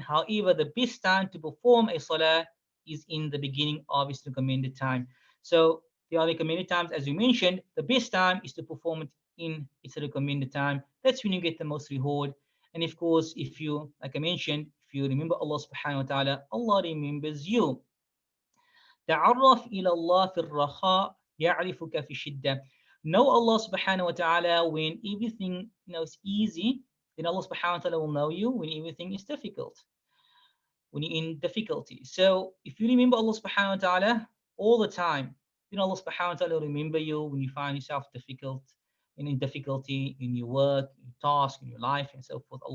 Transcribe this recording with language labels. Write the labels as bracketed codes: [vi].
[en] However, the best time to perform a salah is in the beginning of its recommended time. So there are recommended times, as we mentioned. The best time is to perform it in its recommended time. That's when you get the most reward. And of course, if you, like I mentioned, if you remember Allah subhanahu wa ta'ala, Allah remembers you. [ar] تعرف إلى الله في الرخاء يعرفك في الشدة. [en] Know Allah subhanahu wa ta'ala when everything is easy, then Allah subhanahu wa ta'ala will know you when everything is difficult, when you're in difficulty. So if you remember Allah subhanahu wa ta'ala all the time, then Allah subhanahu wa ta'ala will remember you when you find yourself difficult and in difficulty in your work, in your task, in your life, and so forth.